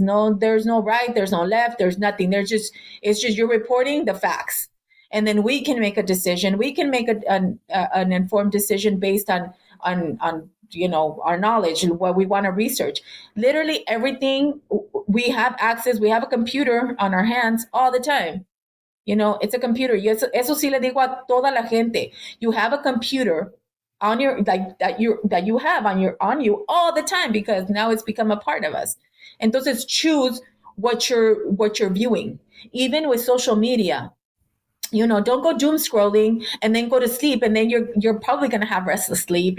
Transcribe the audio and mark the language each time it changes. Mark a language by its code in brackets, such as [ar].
[en] No, there's no right, there's no left, there's nothing. It's just you're reporting the facts, and then we can make a decision. We can make an informed decision based on our knowledge and what we want to research. Literally everything we have access. We have a computer on our hands all the time. It's a computer. [es] Eso sí le digo a toda la gente. [en] You have a computer on your that you have on you all the time, because now it's become a part of us. Entonces choose what you're viewing. Even with social media, don't go doom scrolling and then go to sleep, and then you're probably going to have restless sleep.